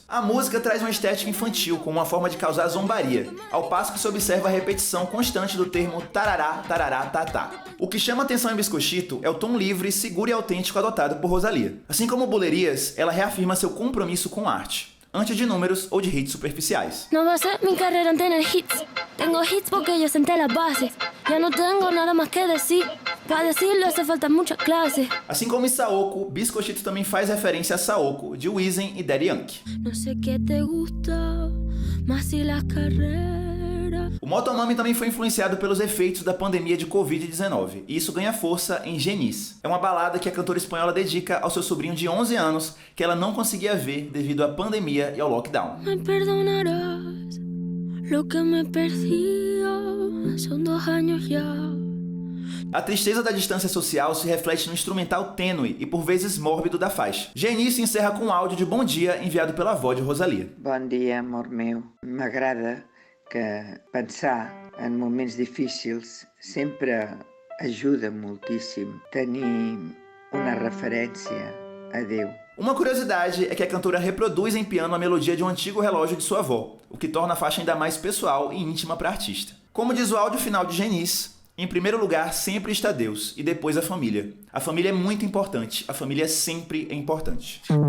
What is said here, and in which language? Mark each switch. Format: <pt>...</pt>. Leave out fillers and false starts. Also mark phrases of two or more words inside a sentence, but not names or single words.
<pt>A música traz uma estética infantil, como uma forma de causar zombaria, ao passo que se observa a repetição constante do termo tarará, tarará, tatá. O que chama atenção em Bizcochito é o tom livre, seguro e autêntico adotado por Rosalía. Assim como Bulerias, ela reafirma seu compromisso com arte, antes de números ou de hits superficiais.</pt> <es>No basé mi carrera en tener hits. Tengo hits porque yo senté las bases. Ya no tengo nada más que decir. Para decirlo hace falta mucha clase.</es> <pt>Assim como em Saoko, Bizcochito também faz referência a Saoko, de Wisin e Daddy Yankee.</pt> <es>No sé qué te gusta, más si las carreras.</es> <pt>O Motomami também foi influenciado pelos efeitos da pandemia de Covid-19, e isso ganha força em Genis. É uma balada que a cantora espanhola dedica ao seu sobrinho de 11 anos, que ela não conseguia ver devido à pandemia e ao lockdown.</pt> <es>Me perdonarás lo que me perdió. Son 2 años ya.</es> <pt>A tristeza da distância social se reflete no instrumental tênue e por vezes mórbido da faixa. Genis se encerra com um áudio de bom dia enviado pela avó de Rosalía. Bom dia, amor meu.</pt> <ca>M'agrada que pensar en moments difícils sempre ajuda moltíssim. Tenir uma referência a Deus.</ca> <pt>Uma curiosidade é que a cantora reproduz em piano a melodia de um antigo relógio de sua avó, o que torna a faixa ainda mais pessoal e íntima para a artista. Como diz o áudio final de Genis, em primeiro lugar sempre está Deus e depois a família. A família é muito importante, a família sempre é importante.</pt>